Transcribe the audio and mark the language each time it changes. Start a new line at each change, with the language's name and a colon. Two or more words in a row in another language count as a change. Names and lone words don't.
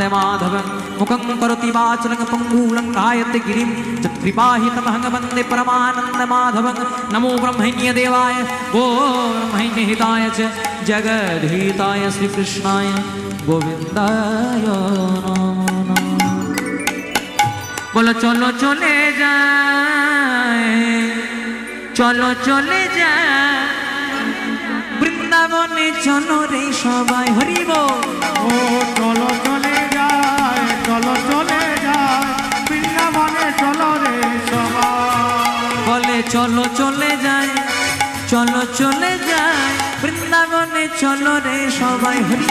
Sanskrit: माधवं मुखं करोति वाचलं पंगुलं गायते गिरिं यत्कृपाहितमहं वन्दे परमानंद माधवं नमो ब्रह्मण्य देवाय गो ब्रह्मण्य हिताय च जगद्धिताय श्री कृष्णाय गोविंदाय नमो नमः
Hindi: बोलो चलो चले जाए चलो चले जाए
Bangla: বৃন্দাবনে চলো রে সবাই হরিব ও চলো চলে যায় চলো চলে যায় বৃন্দাবনে চলো রে সবাই বলে চলো চলে যায় চলো চলে যায় বৃন্দাবনে চলো রে সবাই হরিব